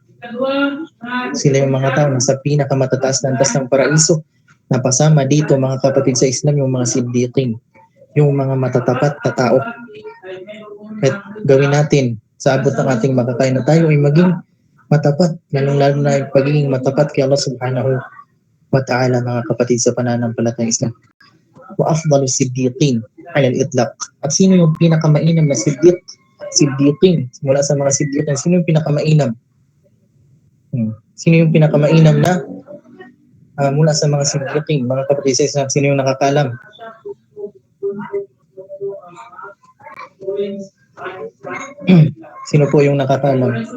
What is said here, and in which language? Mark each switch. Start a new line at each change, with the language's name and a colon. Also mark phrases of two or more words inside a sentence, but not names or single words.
Filipino: Sila yung mga tao na nasa pinakamatataas na antas ng paraiso. Napasama dito, mga kapatid sa Islam, yung mga siddiqin, yung mga matatapat na tao. At gawin natin sa abot ng ating makakaya na tayo ay maging matapat, lalong-lalo na pagiging matapat kay Allah
Arabic: سبحانه وتعالى,
Filipino: mga kapatid sa pananampalatayang Islam.
Arabic: وأفضل الصديقين على الإطلاق.
Filipino: At sino yung pinakamainam na siddiqin? Mula sa mga siddiqin, sino yung pinakamainam? Sino yung pinakamainam na mula sa mga siddiqin, mga kapatid sa Islam, sino yung nakakaalam? Sino po yung nakakaalam?